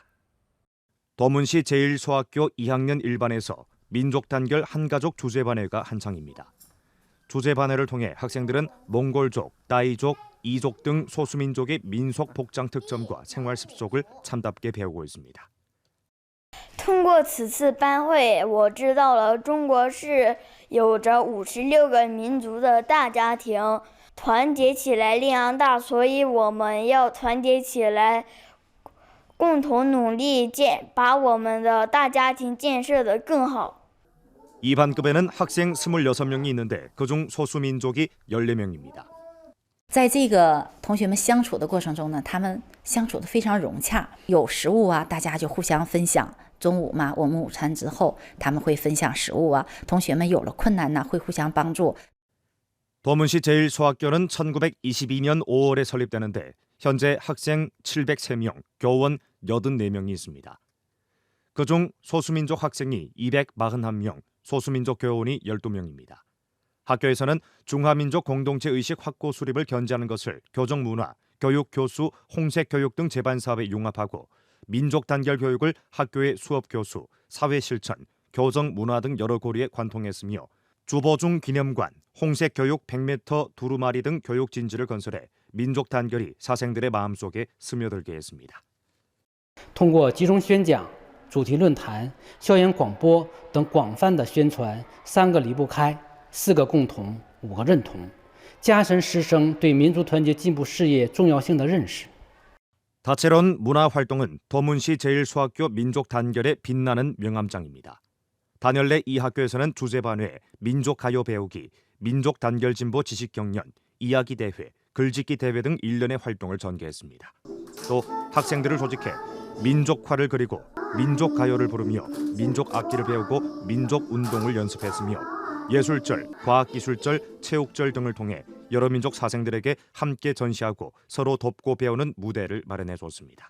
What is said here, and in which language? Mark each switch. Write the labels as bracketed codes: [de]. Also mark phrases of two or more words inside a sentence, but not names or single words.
[ko] 도문시 제1소학교 2학년 1반에서 민족 단결 한가족 주제반회가 한창입니다. 주제반회를 통해 학생들은 몽골족, 따이족, 이족 등 소수민족의 민속 복장 특점과 생활 습속을 참답게 배우고 있습니다. [zh] 通过此次班会，我知道了中国是有着56个民族的大家庭，团结起来力量大，所以我们要团结起来，共同努力把我们的大家庭建设得更好。 [ko] 2반급에는 학생 26명이 있는데 그중 소수민족이 14명입니다. [zh] 在这个同学们相处的过程中呢，他们相处的非常融洽，有食物啊，大家就互相分享。中午嘛，我们午餐之后，他们会分享食物啊。同学们有了困难呢，会互相帮助。 [ko] 도문시 제1소학교는 1922년 5월에 설립되는데 현재 학생 703명, 교원 84명이 있습니다. 그중 소수민족 학생이 241명, 소수민족 교원이 12명입니다. 학교에서는 중화민족 공동체 의식 확고 수립을 견지하는 것을 교정문화, 교육 교수, 홍색교육 등 제반 사업에 융합하고 민족 단결 교육을 학교의 수업 교수, 사회 실천, 교정 문화 등 여러 고리에 관통했으며 주보중 기념관, 홍색교육 100m 두루마리 등 교육 진지를 건설해 민족 단결이 사생들의 마음속에 스며들게 했습니다. [zh] 通过集中宣讲、主题论坛、校园广播等广泛的宣传3个离不开、4个共同、5个认同，加深师生对民族团结进步事业重要性的认识。 [ko] 다채로운 문화 활동은 도문시 제1소학교 민족 단결의 빛나는 명암장입니다. 단열내 이 학교에서는 주제반 외 민족 가요 배우기, 민족 단결 진보 지식 경연, 이야기 대회, 글짓기 대회 등 일련의 활동을 전개했습니다. 또 학생들을 조직해 민족화를 그리고 민족 가요를 부르며 민족 악기를 배우고 민족 운동을 연습했으며 예술절, 과학기술절, 체육절 등을 통해 여러 민족 사생들에게 함께 전시하고 서로 돕고 배우는 무대를 마련해 줬습니다.